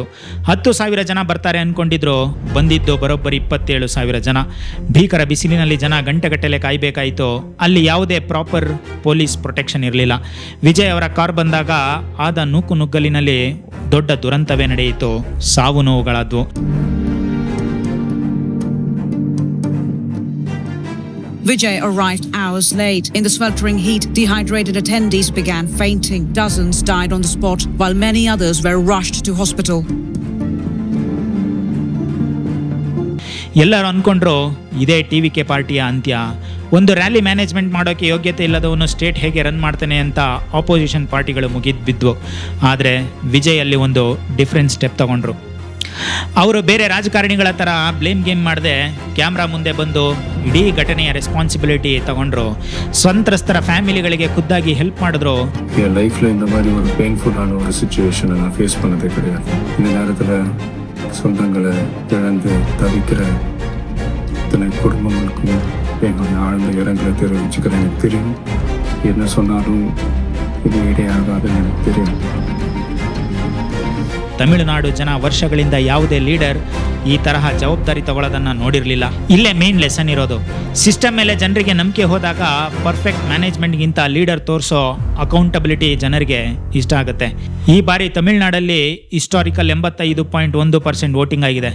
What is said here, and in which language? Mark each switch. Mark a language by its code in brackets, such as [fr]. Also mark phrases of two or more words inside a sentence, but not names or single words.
[kn] 10,000 ಜನ ಬರ್ತಾರೆ ಅಂದ್ಕೊಂಡಿದ್ರು, ಬಂದಿದ್ದು ಬರೋಬ್ಬರಿ 27,000 ಜನ. ಭೀಕರ ಬಿಸಿಲಿನಲ್ಲಿ ಜನ ಗಂಟೆಗಟ್ಟಲೆ ಕಾಯಬೇಕಾಯಿತು. ಅಲ್ಲಿ ಯಾವುದೇ [en] proper police protection [kn] ಇರಲಿಲ್ಲ. ವಿಜಯ್ ಅವರ ಕಾರ್ ಬಂದಾಗ ಆದ ನೂಕುನುಗ್ಗಲಿನಲ್ಲಿ ದೊಡ್ಡ ದುರಂತವೇ ನಡೆಯಿತು. ಸಾವು ನೋವುಗಳಾದವು. [en] Vijay arrived hours late. In the sweltering heat, dehydrated attendees began fainting. Dozens died on the spot, while many others were rushed to hospital. [kn] ಎಲ್ಲರೂ ಅಂದ್ಕೊಂಡ್ರು ಇದೇ TVK ಪಾರ್ಟಿಯ ಅಂತ್ಯ. ಒಂದು [en] rally management [kn] ಮಾಡೋಕ್ಕೆ ಯೋಗ್ಯತೆ ಇಲ್ಲದವನು ಸ್ಟೇಟ್ ಹೇಗೆ ರನ್ ಮಾಡ್ತಾನೆ ಅಂತ [en] opposition parties [kn] ಮುಗಿದು ಬಿದ್ವು. ಆದರೆ ವಿಜಯ್ ಅಲ್ಲಿ ಒಂದು [en] different step [kn] ತಗೊಂಡ್ರು. ಅವರು ಬೇರೆ ರಾಜಕಾರಣಿಗಳ ಥರ [en] blame game [kn] ಮಾಡದೆ ಕ್ಯಾಮ್ರಾ ಮುಂದೆ ಬಂದು ಇಡೀ ಘಟನೆಯ ರೆಸ್ಪಾನ್ಸಿಬಿಲಿಟಿ ತಗೊಂಡ್ರು. ಸಂತ್ರಸ್ತರ ಫ್ಯಾಮಿಲಿಗಳಿಗೆ ಖುದ್ದಾಗಿ ಹೆಲ್ಪ್ ಮಾಡಿದ್ರು. [ta] என் லைஃப்பில் இந்த மாதிரி ஒரு பெயின்ஃபுல்லான ஒரு சிச்சுவேஷனை நான் ஃபேஸ் பண்ணதே கிடையாது. இந்த நேரத்தில் சொந்தங்களை இழந்து தவிக்கிற இத்தனை குடும்பங்களுக்கும் என்னுடைய ஆழ்ந்த இரங்கலை தெரிவிச்சுக்கிறேன். எனக்கு தெரியும், என்ன சொன்னாலும் இது இடையாகாதுன்னு எனக்கு தெரியும். [kn] ತಮಿಳುನಾಡು ಜನ ವರ್ಷಗಳಿಂದ ಯಾವುದೇ ಲೀಡರ್ ಈ ತರಹ ಜವಾಬ್ದಾರಿ ತಗೊಳ್ಳೋದನ್ನ ನೋಡಿರಲಿಲ್ಲ. ಇಲ್ಲೇ [en] main lesson [kn] ಇರೋದು. ಸಿಸ್ಟಮ್ ಮೇಲೆ ಜನರಿಗೆ ನಂಬಿಕೆ ಹೋದಾಗ [en] perfect management [kn] ಲೀಡರ್ ತೋರಿಸೋ ಅಕೌಂಟಬಿಲಿಟಿ ಜನರಿಗೆ ಇಷ್ಟ ಆಗುತ್ತೆ. ಈ ಬಾರಿ ತಮಿಳುನಾಡಲ್ಲಿ [en] historical 85.1% voting [kn] ಆಗಿದೆ.